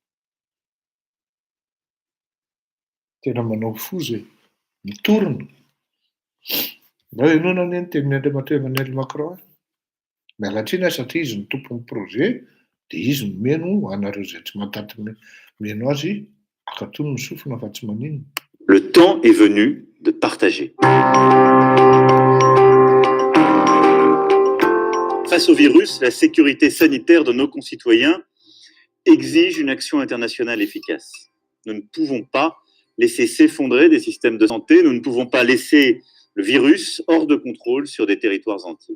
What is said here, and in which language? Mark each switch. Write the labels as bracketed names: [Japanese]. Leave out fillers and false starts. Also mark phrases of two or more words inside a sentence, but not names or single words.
[Malagasy] Tena manao fo zay, mitorona. Raha ianona anie ny tenin'ny Andriamatoa Emmanuel Macron. Miala tsiny satria izy ny tompon'ny projet dia izy no meno anareo izay tsy mahatanty meno azy akatony ny sofina fa tsy maninona. [French] Le temps est venu de partager. Face au virus, la sécurité sanitaire de nos concitoyens exige une action internationale efficace. Nous ne pouvons pas laisser s'effondrer des systèmes de santé, nous ne pouvons pas laisser le virus hors de contrôle sur des territoires entiers.